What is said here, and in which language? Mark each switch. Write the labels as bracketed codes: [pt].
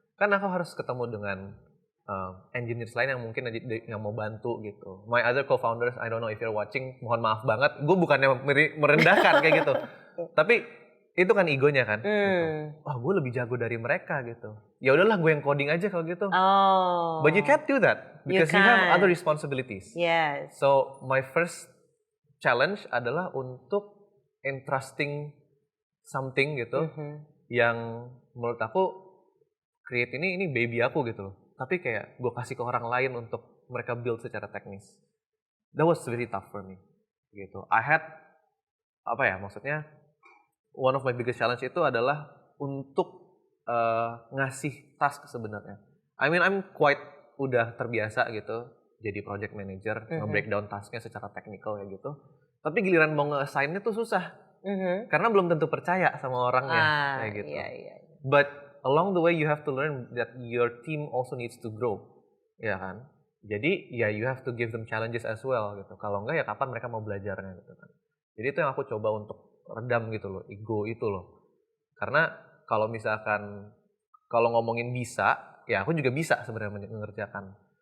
[id] Kan aku harus ketemu dengan engineers lain yang mungkin yang mau bantu gitu. [en] My other co-founders, I don't know if you're watching, [id] mohon maaf banget, gue bukannya merendahkan kayak gitu. Tapi itu kan egonya kan. Gitu. Wah, gue lebih jago dari mereka gitu. Ya udahlah, gue yang coding aja kalau gitu. [en] But you can't do that because you have other responsibilities. Yes. So my first challenge [id] adalah untuk entrusting something gitu yang menurut aku create ini baby aku gitu loh. Tapi kayak gue kasih ke orang lain untuk mereka build secara teknis. [en] That was very tough for me. [id] Gitu. [en] I had maksudnya one of my biggest challenge [id] itu adalah untuk ngasih [en] task sebenarnya. I mean I'm quite [id] udah terbiasa gitu jadi project manager, nge-breakdown tasknya secara teknikal kayak gitu. Tapi giliran mau nge-assign-nya tuh susah. Karena belum tentu percaya sama orangnya kayak gitu. Iya. [en] But along the way you have to learn that your team also needs to grow, ya kan? Jadi ya you have to give them challenges as well gitu. [id] Kalau enggak ya kapan mereka mau belajarnya gitu kan. Jadi itu yang aku coba untuk redam gitu loh, ego itu loh. Karena kalau misalkan kalau ngomongin bisa, ya aku juga bisa sebenarnya mengerjakan.